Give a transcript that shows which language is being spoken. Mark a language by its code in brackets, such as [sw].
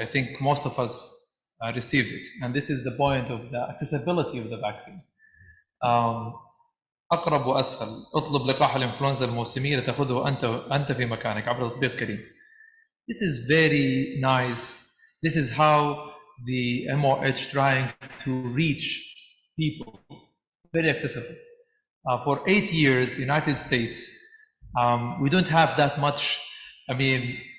[en] I think most of us received it, and this is the point of the accessibility of the vaccine. [ar] أقرب وأسهل، اطلب لقاح الإنفلونزا الموسمية لتأخذه أنت في مكانك عبر تطبيق كريم. [en] This is very nice. This is how the MOH trying to reach people, very accessible. For 8 years, United States, we don't have that much, I mean,